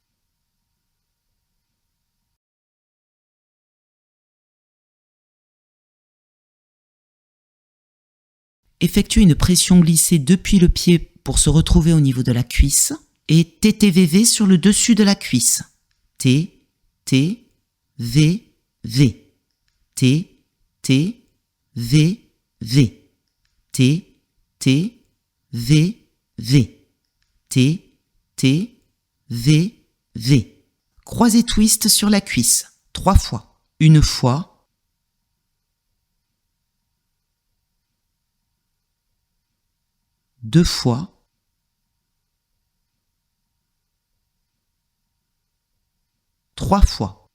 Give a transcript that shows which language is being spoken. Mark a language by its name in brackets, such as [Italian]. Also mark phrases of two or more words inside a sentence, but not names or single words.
[French] Effectuez une pression glissée depuis le pied pour se retrouver au niveau de la cuisse et TTVV sur le dessus de la cuisse. T, T, V, V. T, T, V, V. T, T, V, V. T, T, V, V. Croisé twist sur la cuisse. 3 fois. 1 fois. 2 fois. 3 fois.